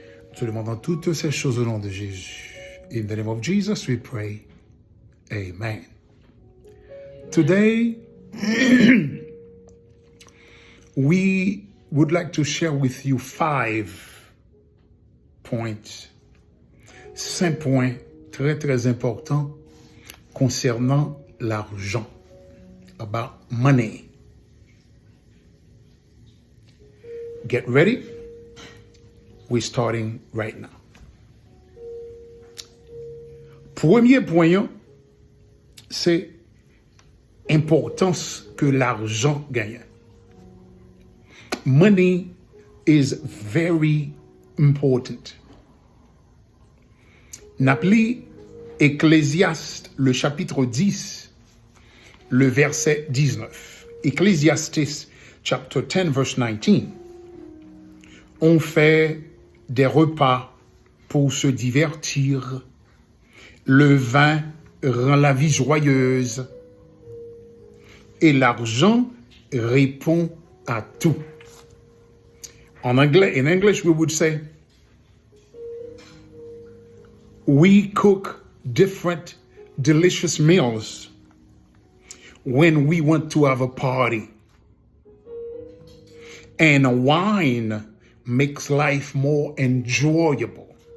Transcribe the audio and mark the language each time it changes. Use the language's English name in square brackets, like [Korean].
[French] Nous te demandons toutes ces choses au nom de Jésus. [English] In the name of Jesus we pray. Amen. Today, we would like to share with you 5 points. [French] 5 points très très importants concernant l'argent. [English] About money. Get ready. We're starting right now. [French] Premier point, c'est importance que l'argent gagne. [English] Money is very important. [French] N'appelez Ecclésiaste, le chapitre 10, le verset 19. [English] Ecclesiastes, chapter 10, verse 19. [French] On fait des repas pour se divertir. Le vin rend la vie joyeuse. Et l'argent répond à tout. En anglais, [English] in English, we would say, we cook different delicious meals when we want to have a party. And wine makes life more enjoyable.